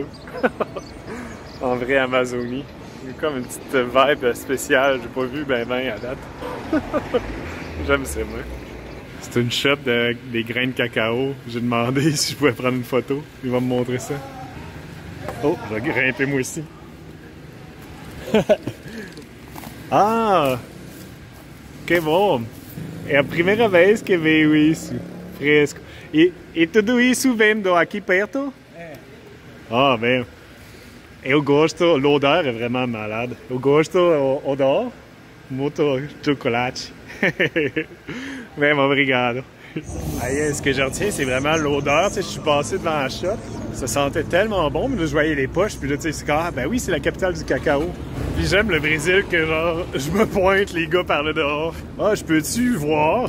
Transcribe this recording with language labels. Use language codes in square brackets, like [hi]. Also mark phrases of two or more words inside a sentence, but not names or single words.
[fr] En vraie Amazonie. Il y a comme une petite vibe spéciale. J'ai pas vu ben à date. J'aime ça, moi. C'est une shop des grains de cacao. J'ai demandé si je pouvais prendre une photo. Il va me montrer ça. Oh, je vais grimper moi aussi. Ah! [pt] Que bom! É a primeira vez que veio isso, fresco. E tudo isso vendo aqui perto? É. Ah, bem. Eu gosto, [fr] l'odeur est vraiment malade. [pt] Eu gosto odor, muito chocolate. [fr] Vraiment, obrigado. Aïe, ce que je retiens, c'est vraiment l'odeur. Tu sais, je suis passé devant la shop, ça sentait tellement bon, mais là, je voyais les poches, puis là, tu sais, c'est comme, ah, ben oui, c'est la capitale du cacao. Puis j'aime le Brésil que, genre, je me pointe, les gars par le dehors. Ah, je peux-tu voir?